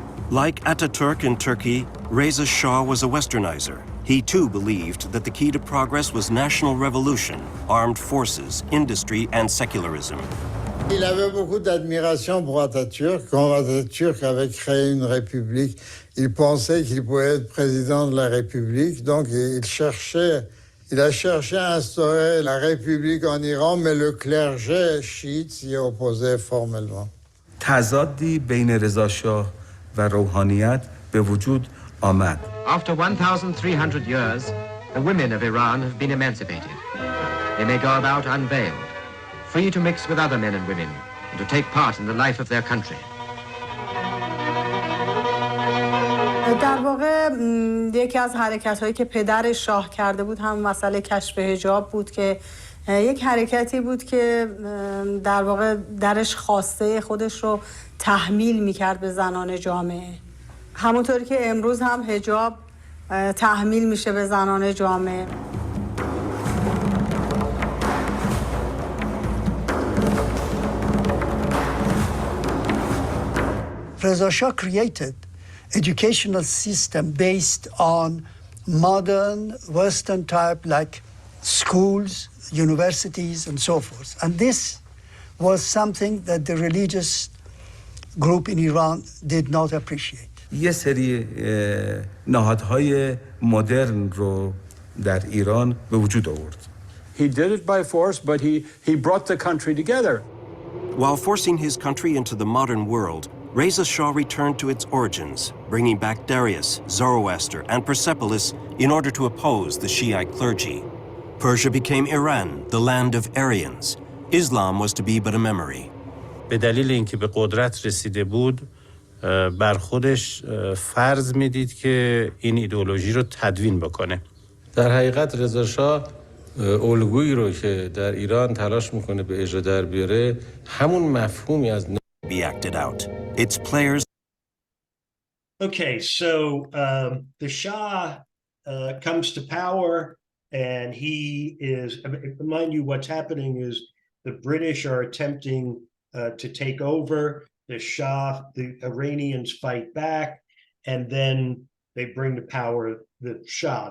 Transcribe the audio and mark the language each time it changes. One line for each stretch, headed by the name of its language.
English: Like Ataturk in Turkey, Reza Shah was a westernizer. He too believed that the key to progress was national revolution, armed forces, industry, and secularism.
French: Il avait beaucoup d'admiration pour Atatürk. Quand Atatürk avait créé une république, il pensait qu'il pouvait être président de la République. Donc il a cherché à instaurer la République en Iran, mais le clergé chiite s'y opposait formellement.
Persian: تضادی بین رضا شاه و روحانیت به وجود آمد.
English: After 1,300 years, the women of Iran have been emancipated. They may go about unveiled, free to mix with other men and women and to take part in the life of their country.
Persian: در واقع یکی از حرکت‌هایی که پدر شاه کرده بود هم مسئله کشف حجاب بود که یک حرکتی بود که در واقع درش خواسته خودش رو تحمیل می‌کرد به زنان جامعه. همونطوری که امروز هم حجاب تحمیل میشه به زنان جامعه.
English: Reza Shah created educational system based on modern Western type like schools, universities and so forth. And this was something that the religious group in Iran did not appreciate.
Persian: یه سری نهادهای مدرن رو در ایران به وجود آورد.
English: He did it by force, but he brought the country together. While forcing his country into the modern world, Reza Shah returned to its origins, bringing back Darius, Zoroaster, and Persepolis in order to oppose the Shiite clergy. Persia became Iran, the land of Aryans. Islam was to be but a memory.
Persian: به دلیل اینکه به قدرت رسیده بود، بر خودش فرض میدید که این ایدئولوژی رو تدوین بکنه. در حقیقت رضا شاه الگویی رو که در ایران تلاش میکنه به اجرا در بیاره، همون مفهومی از
English: be acted out. Its players. Okay, so the Shah comes to power, and he is. Mind you, what's happening is the British are attempting to take over. The Shah, the Iranians fight back, and then they bring to power the Shah.